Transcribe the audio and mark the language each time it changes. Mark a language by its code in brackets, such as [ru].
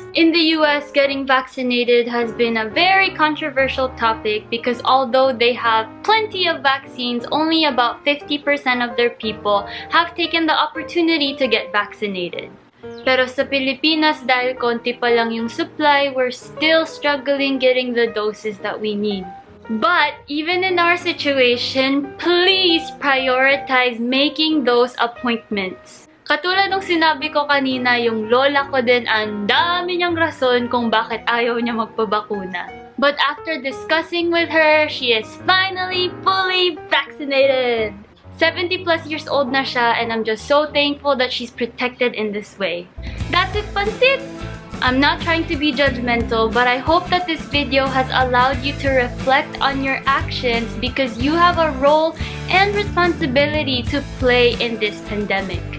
[en] In the US, getting vaccinated has been a very controversial topic because although they have plenty of vaccines, only about 50% of their people have taken the opportunity to get vaccinated. [tl] Pero sa Pilipinas, dahil konti pa lang yung supply, [en] we're still struggling getting the doses that we need. But even in our situation, please prioritize making those appointments. [tl] Katulad ng sinabi ko kanina, yung lola ko din ang dami niyang rason kung bakit ayaw niya magpabakuna. [en] But after discussing with her, she is finally fully vaccinated. 70 plus years old [tl] na siya, [en] and I'm just so thankful that she's protected in this way. That's it, Pansit! I'm not trying to be judgmental, but I hope that this video has allowed you to reflect on your actions because you have a role and responsibility to play in this pandemic.